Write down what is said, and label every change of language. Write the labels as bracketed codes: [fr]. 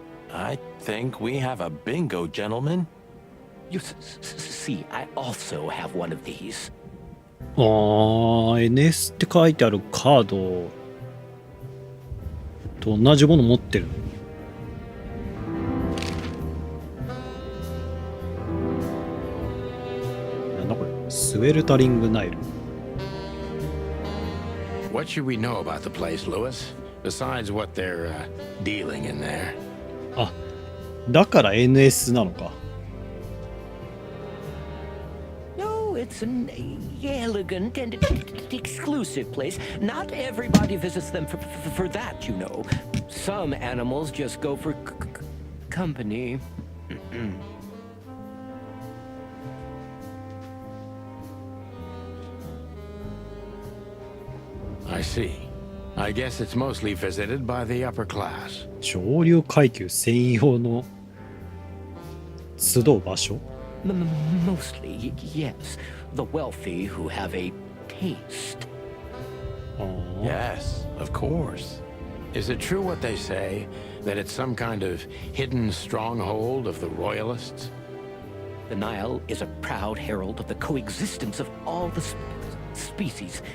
[en] I think we have a bingo, gentlemen. You see, I also have one of these. [ja] あー、NS って書いてあるカードと同じもの持ってる。なんだこれ、スウェルタリングナイル。 [en] What should we know about the place, Lewis? Besides what they're dealing in there. [ja] あ、だから NS なのか。 [en] No, it's an elegant and exclusive place. Not everybody visits them for that, you know. Some animals just go for company. I see. I guess it's mostly visited by the upper class. [ja] 上流階級専用の集う場所。 [en] Mostly, yes. The wealthy who have a taste. あー Yes, of course. Is it true what they say, that it's some kind of hidden stronghold of the royalists? The Nile is a proud herald of the coexistence of all the species.